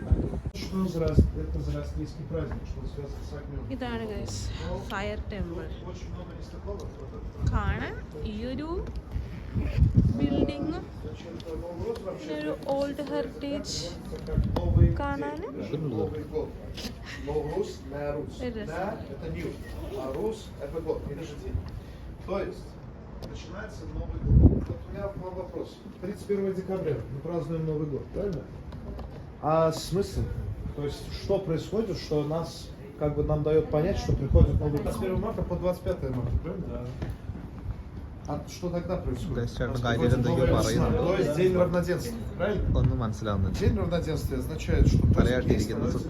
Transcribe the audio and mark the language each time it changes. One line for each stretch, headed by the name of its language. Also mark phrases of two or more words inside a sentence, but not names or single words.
Malayalam: ഇതാണ്
English: guys fire temple.
Malayalam: കാണാൻ ഈ ഒരു ബിൽഡിങ്ങും ഒരു
English: old heritage
Malayalam: കാണാനും
Russian: начинается Новый год. Вот у меня вам вопрос. 31 декабря мы празднуем Новый год, правильно? А смысл? То есть что происходит, что нас как бы нам дает понять, что приходит Новый год? 21 марта по 25 марта, правильно? Да. А что тогда происходит? То есть День равноденствия, правильно?
Malayalam: ഒന്നും മനസ്സിലാവുന്നില്ല.
Russian: День равноденствия означает, что
Malayalam: തലയാട്ടിയിരിക്കുന്ന സുട്ടു.